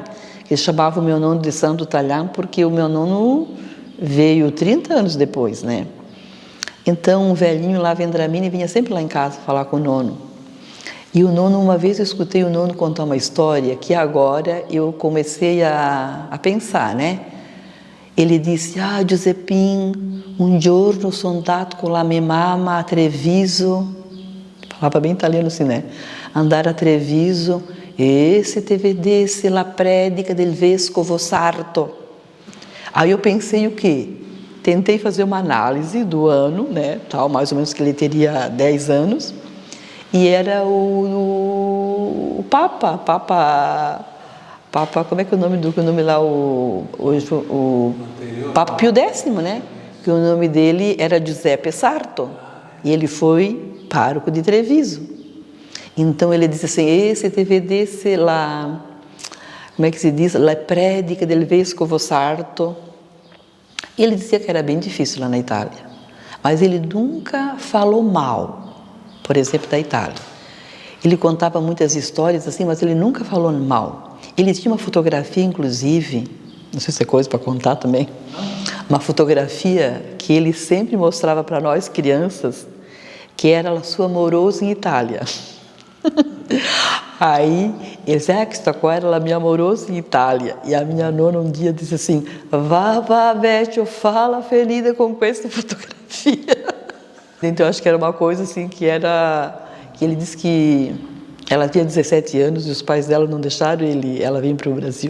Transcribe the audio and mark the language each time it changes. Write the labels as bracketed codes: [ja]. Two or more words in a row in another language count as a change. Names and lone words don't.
[pt] Eles chamavam o meu nono de Santo Talhán porque o meu nono veio 30 anos depois, né? Então, um velhinho lá, Vendramini, vinha sempre lá em casa falar com o nono. E o nono, uma vez eu escutei o nono contar uma história que agora eu comecei a pensar, né? Ele disse, [it] Giuseppin, un giorno sono andato con la mia mamma a Treviso, [pt] falava bem italiano assim, né? [it] Andar a Treviso, e se te vedesse la predica del vescovo Sarto. [pt] Aí eu pensei o quê? Tentei fazer uma análise do ano, né? Tal, mais ou menos que ele teria 10 anos, e era o Papa, como é que é o nome lá, o Papa Pio X, né? Que o nome dele era Giuseppe Sarto, e ele foi pároco de Treviso. Então ele disse assim, [it] esse te vedesse [pt] lá, como é que se diz? [it] La predica del vescovo Sarto. [pt] Ele dizia que era bem difícil lá na Itália, mas ele nunca falou mal, por exemplo, da Itália. Ele contava muitas histórias assim, mas ele nunca falou mal. Ele tinha uma fotografia, inclusive, não sei se é coisa para contar também, uma fotografia que ele sempre mostrava para nós crianças, que era a sua amorosa em Itália. Aí, ele disse, [it] questa qua era [pt] a minha amorosa em Itália. E a minha nona um dia disse assim, [it] va, Vecchio, [pt] fala ferida com essa fotografia. Então, eu acho que era uma coisa assim que ele disse que ela tinha 17 anos e os pais dela não deixaram ela vir para o Brasil.